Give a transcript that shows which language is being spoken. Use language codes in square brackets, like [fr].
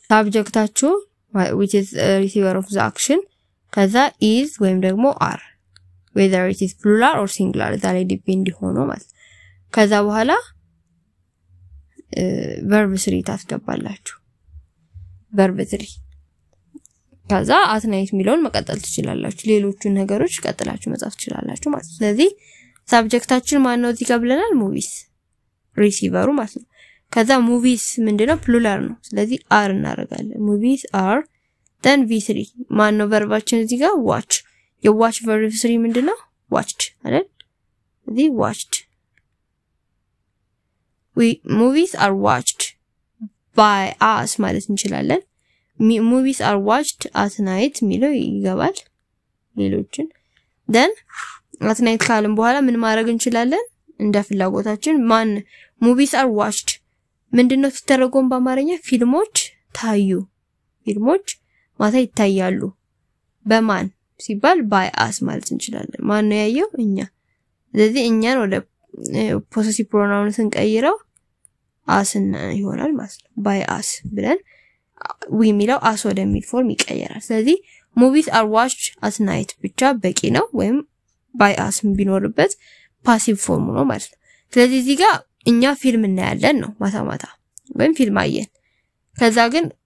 [am] ሳብጀክታችሁ [en] which is receiver of the action [am] ከዛ is ወይም ደግሞ are [en] whether it is plural or singular that depend [am] ሆኖ ማለት። ከዛ በኋላ verb 3 ታስገባላችሁ verb 3 ከዛ at night የሚለውን መቀጠል ትችላላችሁ። ሌሎቹን ነገሮች ቀጥላችሁ መጻፍ ትችላላችሁ ማለት ነው። ስለዚህ ሳብጀክታችን ማን ነው እዚህ ጋር ብለናል? ሙቪስ ሪሲቨሩ ማለት ነው። ከዛ ሙቪስ ምንድነው? ፕሉራል ነው። ስለዚህ are እናደርጋለን። [en] movies are then v3 [am] ማን ነው ቨርባችን እዚህ ጋር? [en] watch የwatch verb 3 [am] ምንድነው? [en] watched አይደል? እዚህ watched movies are watched by us [am] ማለት እንችላለን። [en] movies are watched at night [am] ሚለው ይገባል። ሌሎችን [en] then at night [am] ካልን በኋላ ምን ማድረግ እንችላለን? እንደ ፍላጎታችን ማን [en] movies are watched [am] ምንድነው ሲተረጎም በአማርኛ? ፊልሞች ታዩ። ፊልሞች ማታ ይታያሉ። በማን ሲባል [en] by us [am] ማለት እንችላለን። ማን ነው ያየው? እኛ። ስለዚህ እኛን ወደ possessive pronoun ስንቀይረው asና ይሆናል ማለት ነው by us ብለን we የሚለው as ወደሚል ፎርም ይቀየራል ስለዚህ [en] movies are watched at night [am] ብቻ በቂ ነው ወይም by us ቢኖርበት passive form ነው ማለት ነው ስለዚህ እዚህ ጋር እኛ ፊልም እናያለን ነው ማታ ወይም ፊልም አየን ከዛ ግን